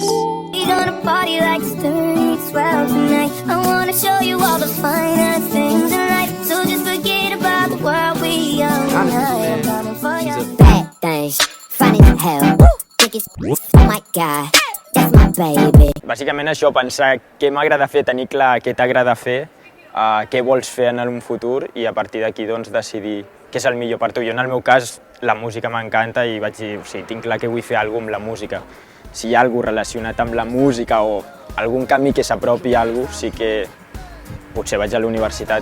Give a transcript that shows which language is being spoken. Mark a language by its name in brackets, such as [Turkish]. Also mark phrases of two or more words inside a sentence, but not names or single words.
[English] We gonna party like it's 30-12 tonight. I wanna show you all the finer things in life. So just forget about the world we own. I'm coming for you. Bad things, funny as hell. Think it's oh my god, that's my baby. [Catalan] Bàsicament això, pensar què m'agrada fer, tenir clar què t'agrada fer, què vols fer en un futur i a partir d'aquí doncs, decidir què és el millor per tu. Jo en el meu cas la música m'encanta i vaig dir, o sigui, tinc clar que vull fer alguna cosa amb la música. Si hi ha alguna cosa relacionat amb la música o algun camí que s'apropi a alguna cosa, sí que potser vaig a la universitat.